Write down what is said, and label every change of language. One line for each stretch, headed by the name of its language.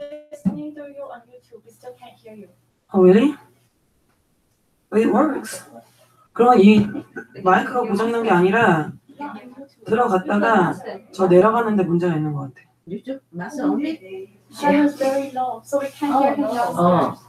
English: Listening to you on YouTube, we still can't hear you. Oh, really? It works.
Korean: 그럼 이 마이크가 고장난 게 아니라 들어갔다가 저 내려가는데 문제가 있는 것 같아.
English: YouTube? Master only? Shadow is very low, so we can't hear him downstairs.